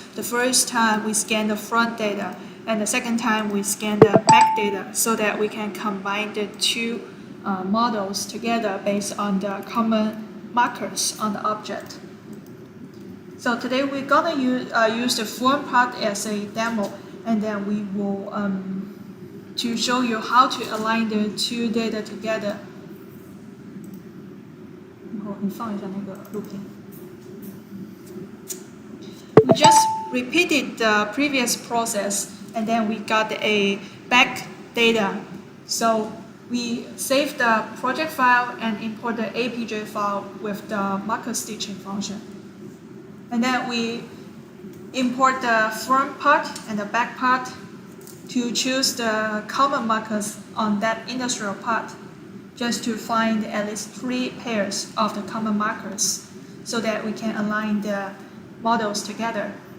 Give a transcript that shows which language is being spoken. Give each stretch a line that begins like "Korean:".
English: The first time we scan the front data, and the second time we scan the back data, so that we can combine the two models together based on the common markers on the object. So today we're gonna use the front part as a demo, and then we will to show you how to align the two data together.
Chinese: 然后你放一下那个录屏。
English: We just repeated the previous process, and then we got a back data. So we save the project file and import the APJ file with the marker stitching function. And then we import the front part and the back part to choose the common markers on that industrial part, just to find at least 3 pairs of the common markers, so that we can align the models together.